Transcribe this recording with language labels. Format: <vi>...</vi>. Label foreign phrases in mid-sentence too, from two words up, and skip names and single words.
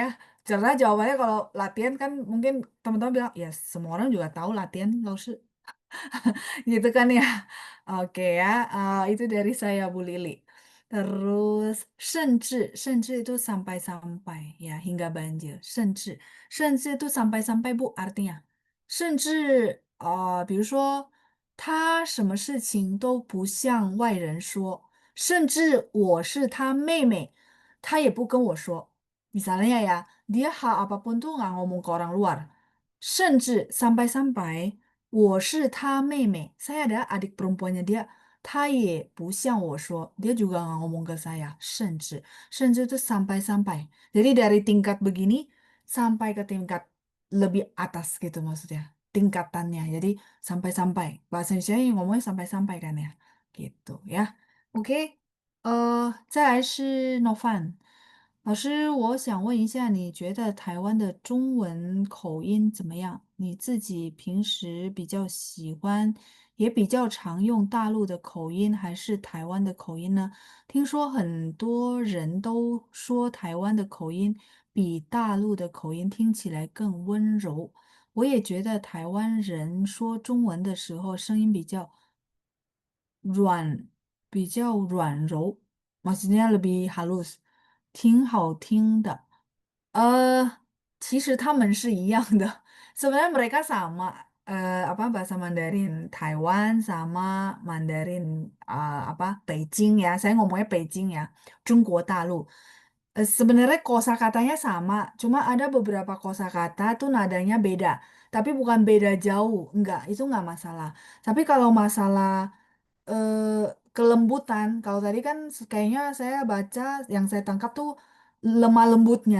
<id>Karena jawabannya kalau latihan kan mungkin teman-teman bilang, ya semua orang juga tahu latihan gitu kan ya. Oke ya, itu dari saya Bu Lili. Terus, 甚至 itu sampai-sampai ya, hingga banjir. 甚至 itu sampai-sampai Bu artinya.</id> <zh>甚至比如说他什么事情都不向外人说，甚至我是他妹妹，他也不跟我说。</zh> <id>Misalnya ya, dia hal apapun tuh nggak ngomong ke orang luar. 甚至 sampai-sampai</id> <zh>我是他妹妹</zh> <id>，saya ada adik perempuannya dia，</id> <zh>他也不向我说</zh> <id>，dia juga nggak ngomong ke saya，甚至 itu sampai-sampai. Jadi dari tingkat begini sampai ke tingkat lebih atas gitu maksudnya, tingkatannya. Jadi sampai-sampai. Bahasa Indonesia yang ngomongnya sampai-sampai kan ya, gitu ya.</id> <zh>OK，再来是</zh> <en>no fun。</en> <zh>老师，我想问一下，你觉得台湾的中文口音怎么样？你自己平时比较喜欢，也比较常用大陆的口音，还是台湾的口音呢？听说很多人都说台湾的口音比大陆的口音听起来更温柔。我也觉得台湾人说中文的时候声音软，比较软柔 ，</zh> <id>maksudnya lebih halus，</id> <zh>挺好听的。呃，其实他们是一样的。</zh> <id>Sebenarnya mereka sama. Apa bahasa Mandarin Taiwan sama Mandarin apa Beijing ya. Saya ngomongnya Beijing ya.</id> <zh>中国大陆.</zh> <id>Sebenarnya kosakatanya sama, cuma ada beberapa kosakata tuh nadanya beda. Tapi bukan beda jauh, enggak, itu enggak masalah. Tapi kalau masalah eh, kelembutan, kalau tadi kan kayaknya saya baca yang saya tangkap tuh lemah lembutnya.</id>